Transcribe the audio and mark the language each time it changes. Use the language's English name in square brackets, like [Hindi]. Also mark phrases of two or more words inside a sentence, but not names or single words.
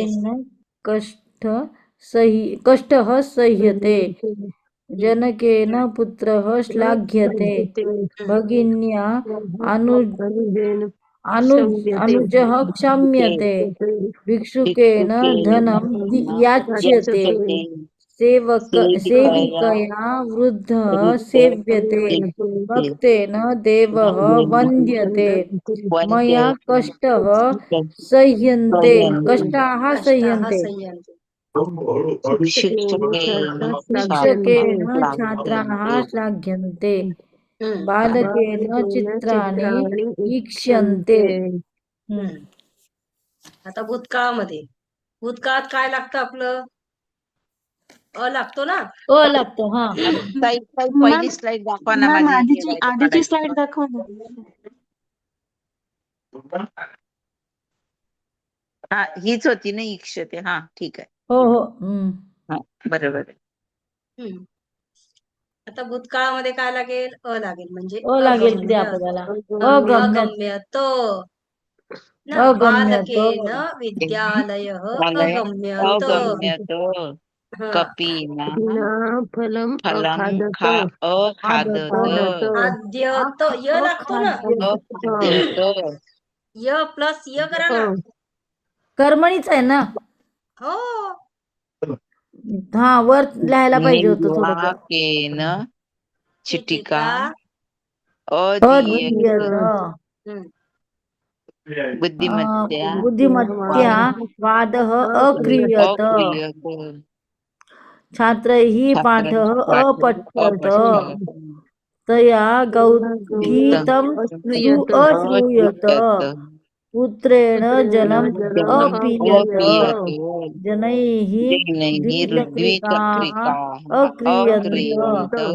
[Sanskrit] दरिद्रेण कष्ट सह्यते, जनकेन पुत्रः श्लाघ्यते, भगिन्या अनुजः क्षम्यते, भिक्षुकेन धनं याच्यते, सेविकया वृद्धः सेव्यते, भक्तेन देवः वन्द्यते, मया कष्टः सह्यन्ते, कष्टाः सह्यन्ते, शिक्षकेन छात्राः श्लाघ्यन्ते, बालकेन चित्राणि ईक्ष्यन्ते. [Marathi] आता भूतकाळामध्ये, भूतकाळात काय लागतं आपलं? अ लागतो ना. लागतो. हा, पहिली स्लाइड दाखवा ना माझी. आधीची स्लाइड दाखवा ना. हा हीच होती ना इक्षते. हा ठीक आहे. हो. हा बरोबर आहे. आता भूतकाळामध्ये काय लागेल? अ लागेल. म्हणजे लागेल क्रियापदाला. [Sanskrit] अगम्यत ना. बालकेन विद्यालयः अगम्यत. अगम्यत कपीना फलम फलम अखादत [Marathi] खाद्यत य लागतो ना. [Sanskrit] अखाद्यत [Marathi] य प्लस य करा ना. कर्मणीच आहे ना. हो. हा, वर लिहायला पाहिजे होतं थोडं. [Sanskrit] निर्वाकेन चिटिका अदीयत. बुद्धिमत्या बुद्धिमत्या वादः अक्रियत, छात्रैः पाठः अपठ्यत, तया गीतम् अश्रूयत, पुत्रेण जलम् अपीयत, जनैः द्विचक्रिकाः अक्रियन्त,